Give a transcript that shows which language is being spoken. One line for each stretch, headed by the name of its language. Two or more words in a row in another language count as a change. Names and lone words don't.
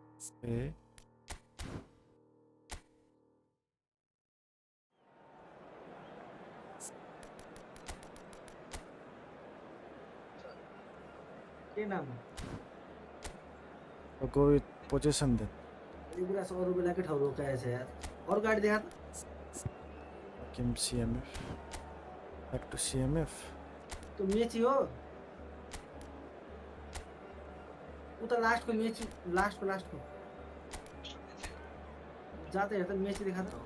Nepali: ए के नाम
English: go with possession then.
Nepali: यो कुरा चाहिँ अरू बेलाकै ठाउँ रोकाएछ यार अरू गाडी देखा
English: Kim CMF. Back to CMF.
Nepali: त्यो मेची हो उता लास्टको मेची लास्टको जाँदै हेर्दा मेची देखा त